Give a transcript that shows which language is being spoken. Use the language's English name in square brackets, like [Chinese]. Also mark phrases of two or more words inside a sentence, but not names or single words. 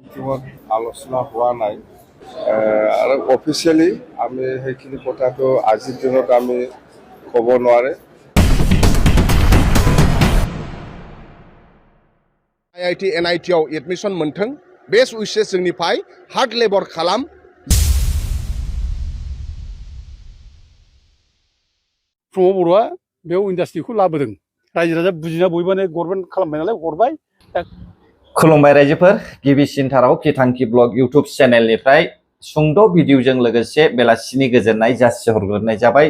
[Assamese] মিটিঙত আলোচনা হোৱা নাই আৰু অফিচিয়েলি আমি সেইখিনি কথাটো আজিৰ দিনত আমি ক'ব নোৱাৰে। [Bodo] IIT NIT आव एडमिशन मोनथों [English] best wishes [Bodo] जोंनिफ्राय [English] hard labour [Bodo] खालाम। प्रमद बर'आ बेयाव इन्डास्ट्रिखौ लाबोदों। रायजो राजा बुजिना बयबो गभर्नमेन्ट खालामबाय नालाय हरबाय। खुलुमबाय रायजोफोर, गिबिसिनथाराव किथांखि [English] blog YouTube channelनिफ्राय [Bodo] सुंद' भिडिअजों लोगोसे बेलासिनि गोजोननाय जासिहरग्रोनाय जाबाय।